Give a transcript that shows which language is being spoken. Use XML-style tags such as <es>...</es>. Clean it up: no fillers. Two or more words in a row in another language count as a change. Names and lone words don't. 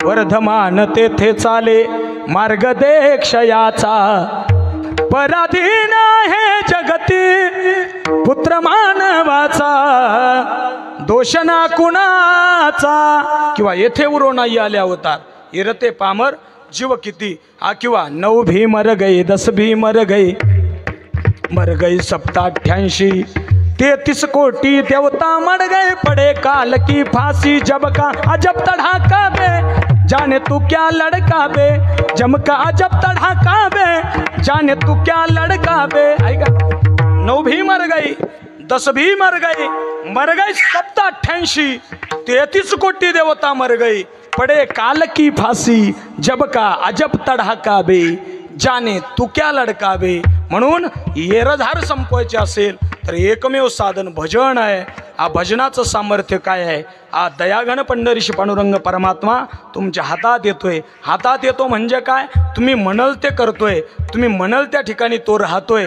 <mr>वर्धमान तेथे चाले मार्ग दे क्षयाचा पराधीन हे जगती पुत्र मानवाचा दोष ना कुणाचा किंवा येथे उरो नाही आले अवतार इरते पामर जीव किती हा किंवा</mr> <hi>9 भी मर गई 10 भी मर गई 87 33 कोटी देवता मर गए पड़े काल की फांसी जब का अजब तड़ाका बे जाने तू क्या लड़का बे जम का अजब तड़ाका बे जाने तू क्या लड़का बे आएगा 9 भी मर गई 10 भी मर गई 87 33 कोटी देवता मर गई पड़े काल की फांसी जब का अजब तड़ाका बे जाने तू क्या लड़का बे</hi> <mr>म्हणून येरझार संपवायचे असेल तर एकमेव साधन भजन आहे. आ भजनाचं सामर्थ्य काय आहे? आ दयाघन पंढरीशी पांडुरंग परमात्मा तुमच्या हातात येतोय. हातात येतो म्हणजे काय? तुम्ही म्हणाल ते करतोय, तुम्ही म्हणाल त्या ठिकाणी तो राहतोय.</mr>